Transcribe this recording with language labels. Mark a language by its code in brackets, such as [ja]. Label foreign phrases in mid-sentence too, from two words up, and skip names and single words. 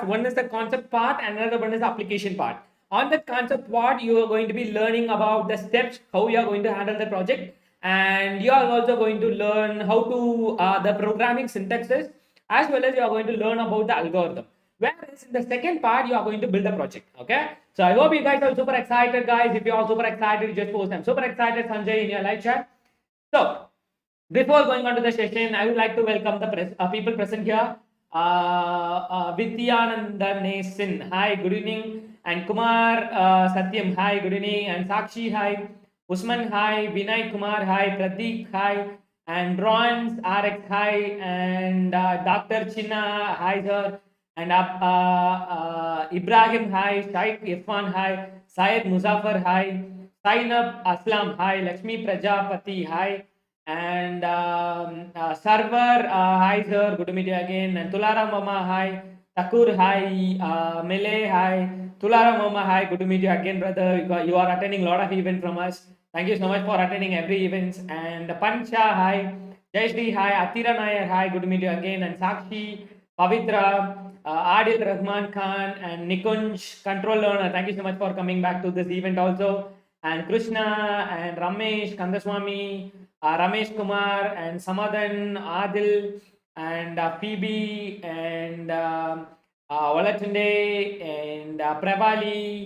[en] One is the concept part, and another one is the application part. On that concept part, you are going to be learning about the steps, how you are going to handle the project, and you are also going to learn how to the programming syntaxes, as well as you are going to learn about the algorithm. Whereas in the second part, you are going to build a project. Okay. So I hope you guys are super excited, guys. If you are super excited, just post I'm super excited, Sanjay, in your live chat. So before going on to the session, I would like to welcome the people present here. Vidyananda Nasin, hi, good evening. And Kumar Satyam, hi, good evening. And Sakshi, hi. Usman, hi. Vinay Kumar, hi. Pradeep, hi. And Ron RX, hi. And Dr. Chinna, hi, sir. And Ibrahim, hi. Shaikh Irfan, hi. Syed Muzaffar, hi. Sainab Aslam, hi. Lakshmi Prajapati, hi. And Server, hi sir, good to meet you again. And Tularam Mama, hi. Takur, hi. Mele, hi. Tularam Mama, hi, good to meet you again, brother. You are attending a lot of events from us. Thank you so much for attending every event. And Pancha, hi. Jayashri, hi. Atira Nair, hi, good to meet you again. And Sakshi, Pavitra, Adil Rahman Khan, and Nikunj, Control Learner. Thank you so much for coming back to this event also. And Krishna, and Ramesh, Kandaswamy, Ramesh Kumar, and Samadhan, Adil, and Phoebe, and Olatunde, and Prabali.